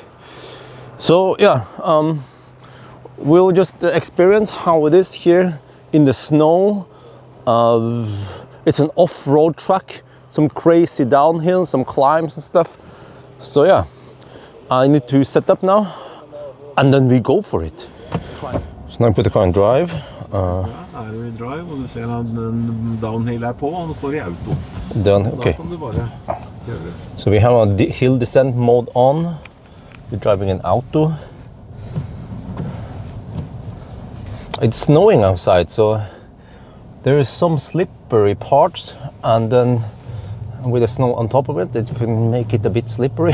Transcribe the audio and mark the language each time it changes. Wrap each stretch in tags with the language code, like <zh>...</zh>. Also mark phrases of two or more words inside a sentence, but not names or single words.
<en>So yeah, we'll just experience how it is here in the snow. It's an off-road track, some crazy downhill, some climbs and stuff. So yeah, I need to set up now and then we go for it. So now I put the car in drive.</en> <no>Er du i drive, og du ser at den downhill er på, og nå står det i auto. Okay. Da kan du bare kjøre.</no> <en>So we have a hill descent mode on. We're driving in auto. It's snowing outside, so there is some slippery parts, and then with the snow on top of it, it can make it a bit slippery.</en>